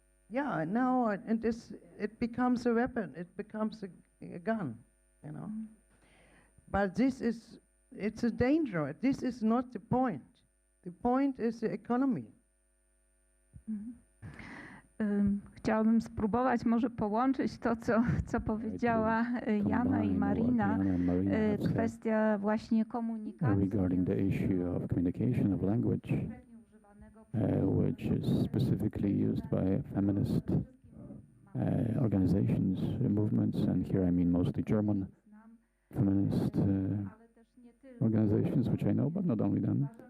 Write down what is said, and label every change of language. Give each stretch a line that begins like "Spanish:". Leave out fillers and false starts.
English: Yeah, now it becomes a weapon. It becomes a gun, you know. Mm. But it's a danger. This is not the point. The point is the economy.
Polish: Chciałabym spróbować może połączyć to, co powiedziała Jana i Marina, kwestia właśnie komunikacji.
English: Regarding the issue of communication of language, which is specifically used by feminist organizations, movements, and here I mean mostly German feminist organizations, which I know, but not only them.